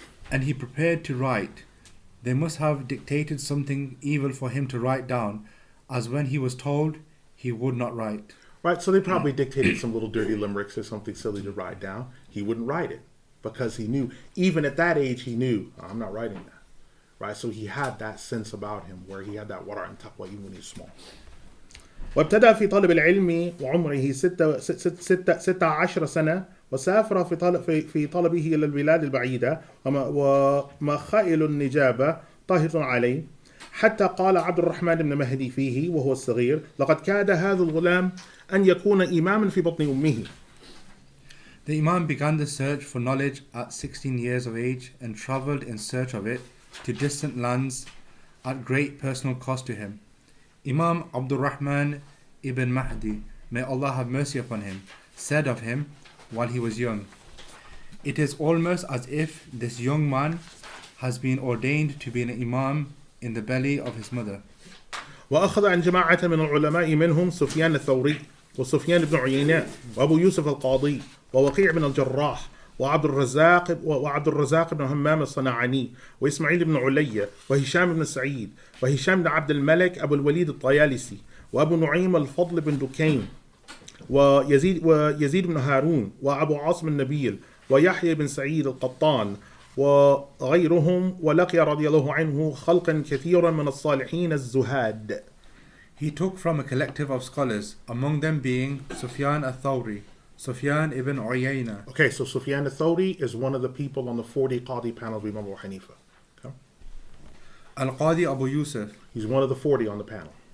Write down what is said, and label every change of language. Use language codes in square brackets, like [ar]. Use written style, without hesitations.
[en] And he prepared to write. They must have dictated something evil for him to write down, as when he was told, he would not write. Right, so they probably dictated some little dirty limericks or something silly to write down. He wouldn't write it because he knew, even at that age, he knew, I'm not writing that. Right, so he had that sense about him where he had that wara and taqwa even when he was small. [ar] وابتدأ في طلب العلم وعمره 16 سنة وسافر في طلبه إلى البلاد البعيدة ومخائل النجابة طاهر عليه حتى قال عبد الرحمن بن مهدي فيه وهو الصغير لقد كاد هذا الغلام أن يكون إماما في بطن أمه. [en] The Imam began the search for knowledge at 16 years of age and travelled in search of it to distant lands at great personal cost to him. Imam Abdul Rahman ibn Mahdi, may Allah have mercy upon him, said of him while he was young, "It is almost as if this young man has been ordained to be an Imam in the belly of his mother." [ar] وأخذ عن جماعة من العلماء منهم سفيان الثوري وسفيان بن عيينة وأبو يوسف القاضي ووقيع بن الجراح وعبد الرزاق بن همام الصنعاني وإسماعيل بن علية وهشام بن سعيد وهشام بن عبد الملك أبو الوليد الطيالسي وأبو نعيم الفضل بن دكين ويزيد بن هارون وأبو عاصم النبيل ويحيى بن سعيد القطان وغيرهم ولقي رضي الله عنه خلقا كثيرا من الصالحين الزهاد. [en] He took from a collective of scholars, among them being Sufyan al-Thawri, Sufyan ibn Uyayna. Okay, so Sufyan al-Thawri is one of the people on the 40 Qadi panel of Imam Abu Hanifa. Okay? Al-Qadi Abu Yusuf. He's one of the 40 on the panel.